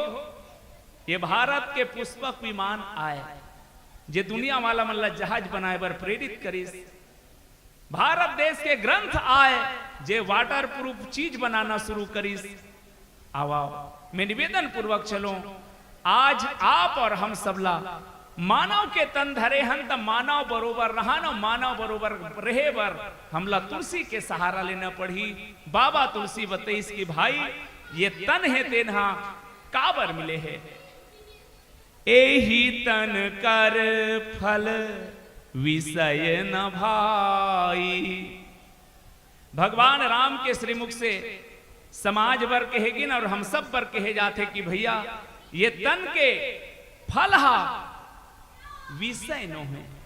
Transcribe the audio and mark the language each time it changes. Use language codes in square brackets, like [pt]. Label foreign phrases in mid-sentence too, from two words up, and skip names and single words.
[hne] ये भारत के पुष्पक विमान आए जे दुनिया वाला मतलब जहाज बनाए बर प्रेरित करीस। भारत देश के ग्रंथ आए जे वाटर प्रूफ चीज बनाना शुरू करीस। आवा मैं निवेदन पूर्वक चलो, आज आप और हम सबला मानव के तन धरे हन त मानव बरोबर रहानो, मानव बरोबर रहे बर हमला तुलसी के सहारा लेना पड़ी। बाबा तुलसी बतेइस कि भाई ये तन है तेनहा काबर मिले है, [awa] एही तन कर फल विषय न भाई। [hne] भगवान राम के श्रीमुख से समाज बर कहेगी ना और हम सब पर कहे जाते कि भैया ये तन के फल हा विषय नो है।